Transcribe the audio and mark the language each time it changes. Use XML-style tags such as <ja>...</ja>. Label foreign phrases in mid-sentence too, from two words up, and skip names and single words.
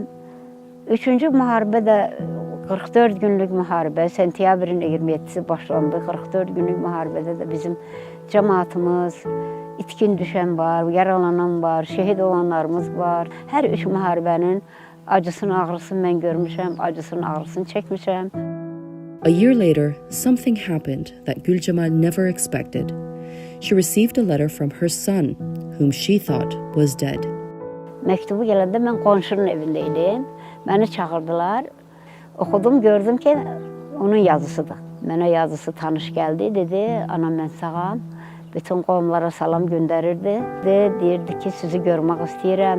<az>Üçüncü müharibə də 44 günlük müharibə, sentyabrın 27-si başlandı. 44 günlük müharibədə də bizim cəmaatımız, itkin düşən var, yaralanan var, şəhid olanlarımız var. Hər üç müharibənin acısını, ağrısını mən görmüşəm, acısını, ağrısını çəkmişəm.</az> <en>A year later, something happened that Gülcemal never expected. She received a letter from her son, whom she thought was dead.</en> <az>Məktubu gələndə mən qonşunun evində idim. Məni çağırdılar. Oxudum, gördüm ki, onun yazısıdır. Mənə yazısı tanış gəldi, dedi, anam mən sağam. Bütün qovumlara salam göndərirdi. Deyirdi ki, sizi görmək istəyirəm.</az>